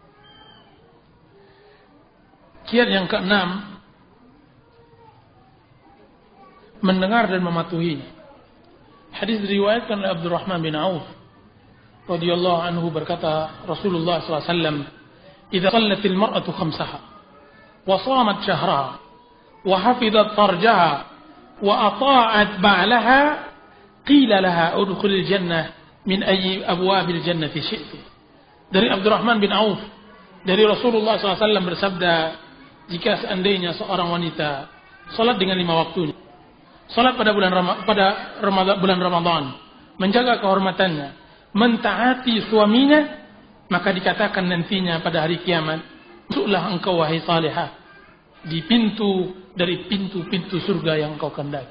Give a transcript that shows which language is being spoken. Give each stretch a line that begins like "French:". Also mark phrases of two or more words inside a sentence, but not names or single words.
Indonesian: Kiat yang keenam, mendengar dan mematuhi. Hadis diriwayatkan oleh Abdurrahman bin Auf
Arabic: رضي الله عنه, berkata Rasulullah SAW, "إذا صلت المرأة خمسها وصامت شهرها وحفظت فرجها وأطاعت بعلها قيل لها ادخلي الجنة من أي أبواب الجنة شئت."
Indonesian: Dari Abdurrahman bin Auf, dari Rasulullah SAW bersabda, jika seandainya seorang wanita salat dengan 5 waktunya, salat pada bulan Ramadan, menjaga kehormatannya, mentaati suaminya, maka dikatakan nantinya pada hari kiamat, masuklah engkau wahai salihah di pintu dari pintu-pintu surga yang engkau kehendaki.